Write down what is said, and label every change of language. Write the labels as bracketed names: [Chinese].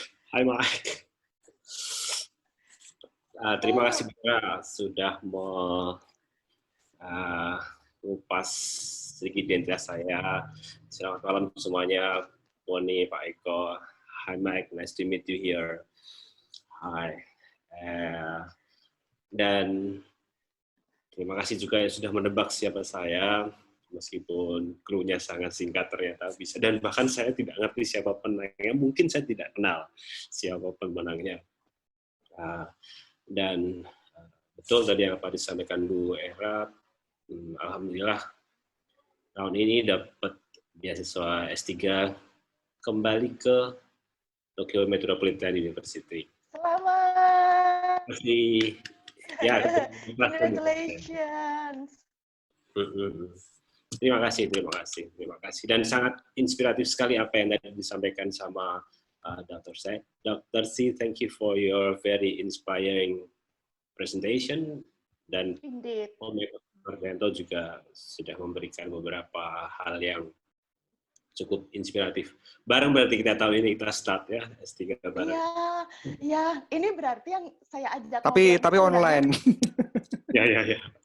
[Indonesian] Hai Mike. Terima kasih juga sudah mengupas sedikit identitas saya. Selamat malam semuanya, Moni, Pak Eko. [English] Hi Mike, nice to meet you here. Hi. [Indonesian] Dan terima kasih juga yang sudah menebak siapa saya, meskipun clue-nya sangat singkat ternyata bisa. Dan bahkan saya tidak ngerti siapa pemenangnya, mungkin saya tidak kenal siapa pemenangnya. Dan betul tadi yang apa disampaikan Bu Era, alhamdulillah tahun ini dapat beasiswa S3 kembali ke Tokyo Metropolitan University. Selamat. Masih ya, [English] Congratulations. [Indonesian] Terima kasih. Dan sangat inspiratif sekali apa yang tadi disampaikan sama Dr. C. Dr. [English] C, thank you for your very inspiring presentation. [Indonesian] Dan Om Mardianto juga sudah memberikan beberapa hal yang cukup inspiratif. Bareng berarti kita tahun ini kita start ya S3 bareng. Iya, ini berarti yang saya ajak tapi online. Ya.